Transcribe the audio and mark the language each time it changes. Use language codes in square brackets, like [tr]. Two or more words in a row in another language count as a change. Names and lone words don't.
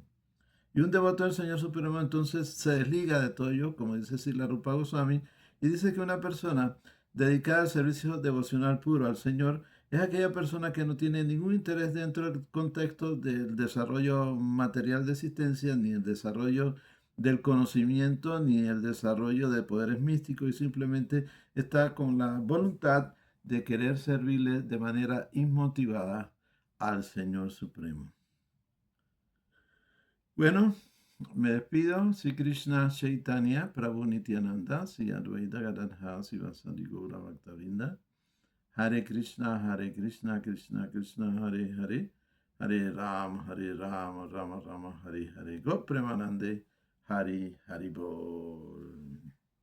[es] Y un devoto del Señor Supremo entonces se desliga de todo ello, como dice Srila Rupa Goswami, y dice que una persona dedicada al servicio devocional puro al Señor es aquella persona que no tiene ningún interés dentro del contexto del desarrollo material de existencia, ni el desarrollo del conocimiento, ni el desarrollo de poderes místicos, y simplemente está con la voluntad de querer servirle de manera inmotivada al Señor Supremo. Bueno, me despido. Si Krishna Chaitanya, Prabhu Nityananda, si Advaita Gadadhar, si Vasadi Gaura Bhaktavinda. Hare Krishna, Krishna Krishna, Hare Hare. Hare Rama, Rama Rama, Hare Hare. [bn] গো প্রেমানন্দে, হরি হরি বোল.